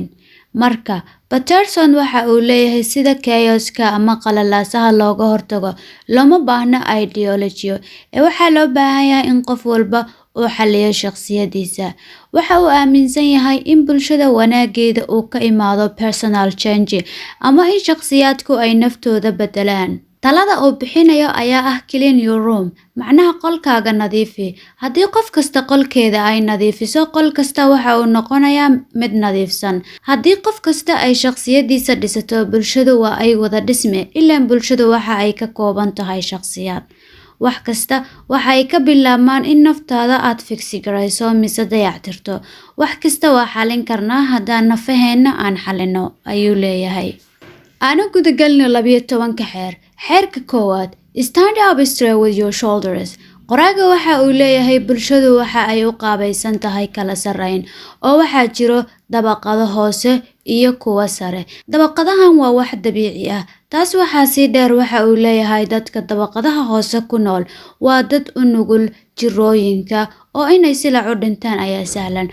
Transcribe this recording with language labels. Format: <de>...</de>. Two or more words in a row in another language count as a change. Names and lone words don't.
<so>Marka Peterson waxa uu leeyahay sida chaoska ama qalalaasaha looga hortago looma baahna ideology ee waxaa loo baahan yahay in qof walba uu xalliyo shakhsiyadiisa. Waxa uu aaminsan yahay in bulshada wanaageeda uu ka imaado</so> <en>personal change</en> <so>ama in shakhsiyaadku ay naftooda bedelaan. Talada uu bixinayo ayaa ah</so> <en>clean your room,</en> <so>macnaha qolkaaga nadiifi. Haddii qof kasta qolkeeda ay nadiifiso, qol kasta waxa uu noqonayaa mid nadiifsan. Haddii qof kasta ay shakhsiyadiisa dhisato, bulshadu waa ay wada dhisme. Ilaan bulshadu waxa ay ka kooban tahay shakhsiyaad. Wax kasta waxa ay ka bilaabmaan in naftaada aad fiksi garayso mise dayactirto. Wax kasta waa xalin karnaa haddaan nafaheena aan xalino, ayuu leeyahay. Aanu gudagalno 12 xeer. Xeerka koowaad,</so> <en>stand up straight with your shoulders.</en> <so>Qoraaga waxa uu leeyahay bulshadu waxa ay u qaabaysan tahay kala sarreyn oo waxaa jiro dabaqado hoose iyo kuwa sare. Dabaqadahan waa wax dabiici ah. Taas waxaa sii dheer waxa uu leeyahay dadka dabaqadaha hoose ku nool waa dad u nugul jirooyinka oo inay silac u dhintaan ayaa sahlan.</so>